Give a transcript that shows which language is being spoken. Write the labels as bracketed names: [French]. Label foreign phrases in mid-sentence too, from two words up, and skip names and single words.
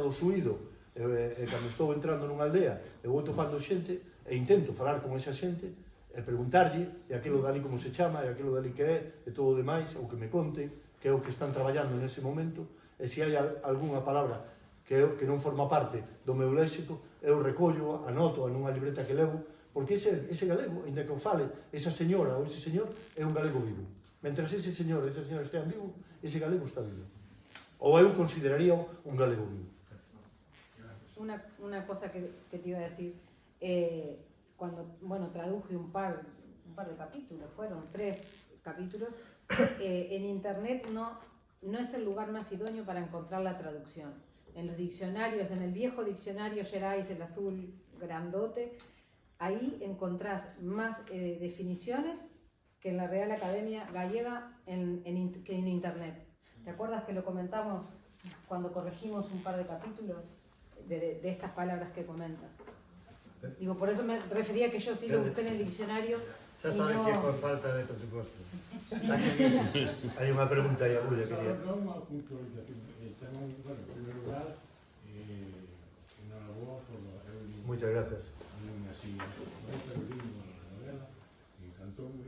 [Galician] do Suído, e cando estou entrando nunha aldea, eu vou topando xente, e intento falar con esa xente, e preguntarlle, e aquilo dali como se chama, e aquilo dali que é, e todo o demais, ou que me conten, que é o que están traballando nese momento, e se hai algunha palabra que non forma parte do meu léxico, eu recollo, anoto nunha libreta que levo, porque ese galego, ainda que o fale esa señora ou ese señor, é un galego vivo. Mentras ese señor e esa señora estean vivo, ese galego está vivo. Ou eu consideraría un galego vivo. [Spanish] Una cosa que te iba a decir, cuando, bueno, traduje un par de capítulos, fueron 3 capítulos, en internet no es el lugar más idóneo para encontrar la traducción. En los diccionarios, en el viejo diccionario Gerais, el azul grandote, ahí encontrás más definiciones que en la Real Academia Gallega que en internet. ¿Te acuerdas que lo comentamos cuando corregimos un par de capítulos de estas palabras que comentas? Digo, por eso me refería que yo sí lo busqué en el diccionario. [Galician] Xa sabes que é por falta de presupuesto. Hai unha pregunta aí, Agulla, quería. Non unha puntualización. Bueno, en primeiro lugar, enhoraboa por o libro. Moitas gracias. Non así, pero libro a novela, encantoume.